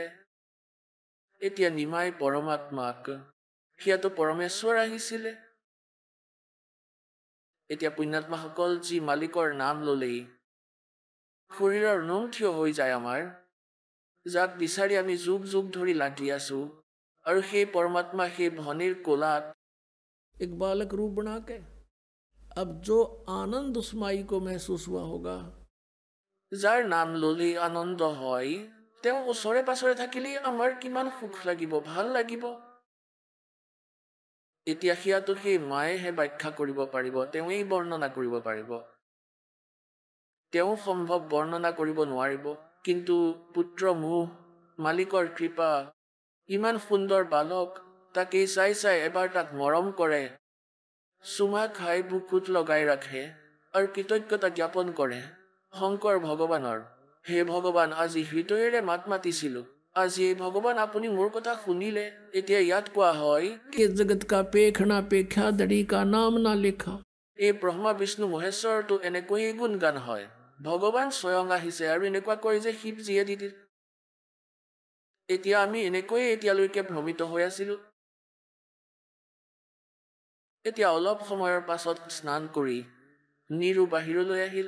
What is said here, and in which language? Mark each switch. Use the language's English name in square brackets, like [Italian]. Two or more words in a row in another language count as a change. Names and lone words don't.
[Assamese] এতিয়া নিমাই পৰমাত্মাক, সিয়াতো পৰমেশ্বৰ আহিছিলে। এতিয়া পুণ্যাত্মাসকল, যি মালিকৰ নাম ললেই শৰীৰৰ নোম থিয় হৈ যায় আমাৰ, যাক বিচাৰি আমি যুগ যুগ ধৰি লাগি আছো, আৰু সেই পৰমাত্মা সেই ভনীৰ কোলাত [Hindi] एक बालक रूप बना के, अब जो आनंद उस माई को महसूस हुआ होगा, [Assamese] যাৰ নাম ললেই আনন্দ হয়, তেওঁ ওচৰে পাছৰে থাকিলেই আমাৰ কিমান সুখ লাগিব, ভাল লাগিব। এতিয়া সিয়াতো সেই মায়েহে ব্যাখ্যা কৰিব পাৰিব, তেওঁই বৰ্ণনা কৰিব পাৰিব। তেওঁ সম্ভৱ বৰ্ণনা কৰিব নোৱাৰিব। কিন্তু পুত্ৰ মোহ, মালিকৰ কৃপা, ইমান সুন্দৰ বালক, তাকেই চাই এবাৰ তাক মৰম কৰে, চুমা খাই বুকুত লগাই ৰাখে আৰু কৃতজ্ঞতা জ্ঞাপন কৰে শংকৰ ভগৱানৰ। হে ভগৱান, আজি হৃদয়েৰে মাত মাতিছিলো, আজি এই ভগৱান আপুনি মোৰ কথা শুনিলে। এতিয়া ইয়াত কোৱা হয়, [Hindi] कि जगत का पेखना पेख्या दड़ी का नाम ना लिखा। [Assamese] এই ব্ৰহ্মা বিষ্ণু মহেশ্বৰটো এনেকৈ গুণগান হয়। ভগৱান স্বয়ং আহিছে আৰু এনেকুৱা কয় যে শিৱজীয়ে দি দিল। এতিয়া আমি এনেকৈয়ে এতিয়ালৈকে ভ্ৰমিত হৈ আছিলো। এতিয়া অলপ সময়ৰ পাছত স্নান কৰি নিৰু বাহিৰলৈ আহিল।